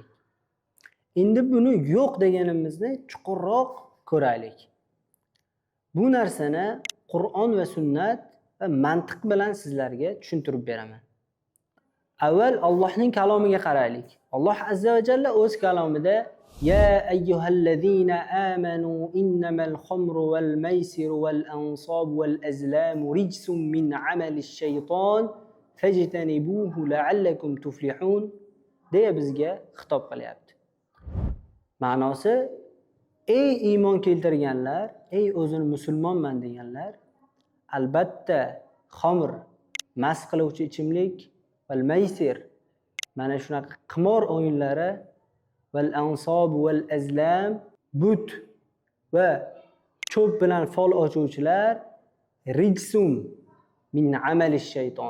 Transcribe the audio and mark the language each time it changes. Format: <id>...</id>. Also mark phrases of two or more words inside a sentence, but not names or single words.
<uz>Endi buni yo'q deganimizni chuqurroq ko'raylik. Bu narsani Qur'on va sunnat va mantiq bilan sizlarga tushuntirib beraman. Avval Allohning kalomiga qaraylik. Alloh</uz> <ar>عز وجل</ar> <uz>o'z kalomida</uz> <ar>يا أيها الذين آمنوا إنما الخمر والميسر والأنصاب والأزلام رجس من عمل الشيطان فاجتنبوه لعلكم تفلحون</ar> <uz>deya bizga xitob qilyapti. Ma'nosi: ey iymon keltirganlar, ey o'zini musulmonman deganlar, albatta xamr, mast qiluvchi ichimlik,</uz> <ar>والميسر,</ar> <uz>mana shunaqa qimor o'yinlari,</uz> <ar>والأنصاب والأزلام,</ar> <uz>but va cho'p bilan fol ochuvchilar,</uz> <ar>رجس من عمل الشيطان.</ar>